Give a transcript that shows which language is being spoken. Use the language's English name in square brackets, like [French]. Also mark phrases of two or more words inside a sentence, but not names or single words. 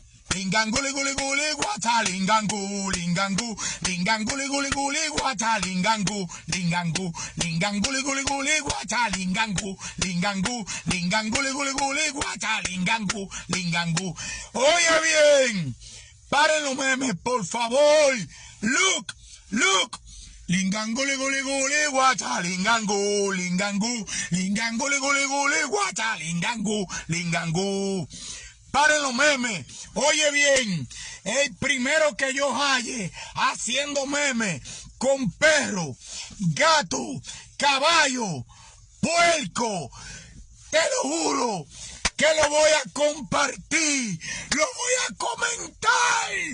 [Spanish] Lingangu, liguli, guli, guata, lingangu, lingangu, lingangu, liguli, guli, guata, lingangu, lingangu, lingangu, liguli, guli, guata, lingangu, lingangu, lingangu, liguli, guli, guata, lingangu, lingangu. Oye bien, paren los memes, por favor. [English] Look, look. Lingangu, liguli, guli, guata, lingangu, lingangu, lingangu, liguli, guli, guata, lingangu, lingangu. [Spanish] Paren los memes. Oye bien, el primero que yo halle haciendo memes con perro, gato, caballo, puerco, te lo juro que lo voy a compartir, lo voy a comentar.